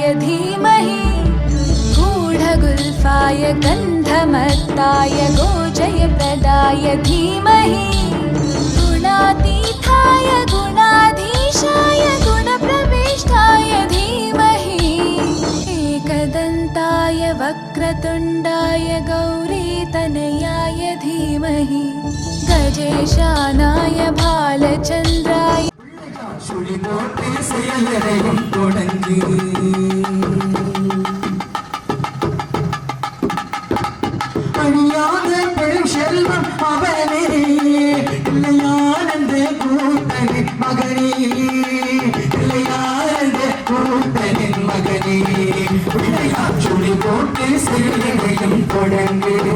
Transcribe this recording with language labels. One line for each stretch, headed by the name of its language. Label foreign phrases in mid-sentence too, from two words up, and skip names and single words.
Sanskrit: धीमहि गूढगुल्फाय गन्धमत्ताय गोजयप्रदाय धीमहि गुणातीताय गुणाधीशाय गुणप्रविष्टाय धीमहि एकदन्ताय वक्रतुण्डाय गौरीतनयाय धीमहि गजेशानाय भालचन्द्राय
Tamil: சுழி போட்டு செயலறையும் தொடங்கி அழியாத பெரும் செல்வம் அவனே இல்லையானந்த கூத்தனின் மகனே இல்லையானந்த கூத்தனின் மகனே சுழி போட்டு செயலறையும் தொடங்கு